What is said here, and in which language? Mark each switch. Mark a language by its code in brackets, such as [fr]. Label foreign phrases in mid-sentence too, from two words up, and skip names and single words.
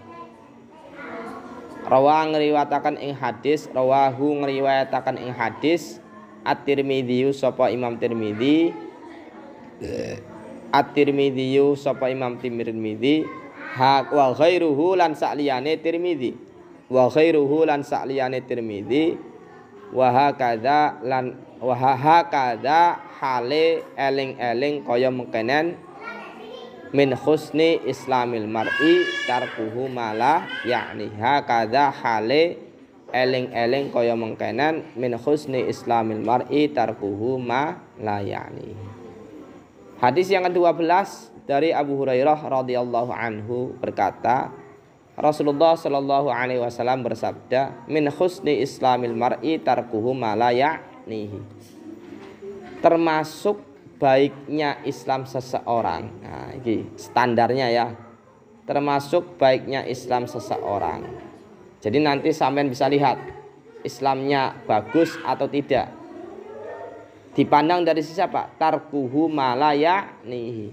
[jv] Rawa ngriwayataken ing hadis, rawahu ngriwayataken ing hadis At-Tirmidzi sapa Imam Tirmidzi, At-Tirmidzi sapa Imam Tirmidzi, [ar] wa ghairuhu [jv] lan sakliyane Tirmidzi, [ar] wa ghairuhu [jv] lan sakliyane Tirmidzi, [ar] wa hakadha [jv] lan [ar] wa hakadha [jv] hale eling-eling kaya mengkenen [ar] min husni islamil mar'i tarkuhu mala yakni, [jv] hakadha hale eling-eling kaya mengkenen [ar] min husni islamil mar'i tarkuhu ma la yakni. [id] Hadis yang ke-12 dari Abu Hurairah [ar] radhiyallahu anhu [id] berkata, Rasulullah [ar] sallallahu alaihi wasallam [id] bersabda, [ar] min husni islamil mar'i tarkuhu ma la yaknihi. [id] Termasuk baiknya Islam seseorang. Nah, ini standarnya ya. Termasuk baiknya Islam seseorang. Jadi nanti sampean bisa lihat Islamnya bagus atau tidak. Dipandang dari siapa? [ar] Tarkuhu malaya nihi.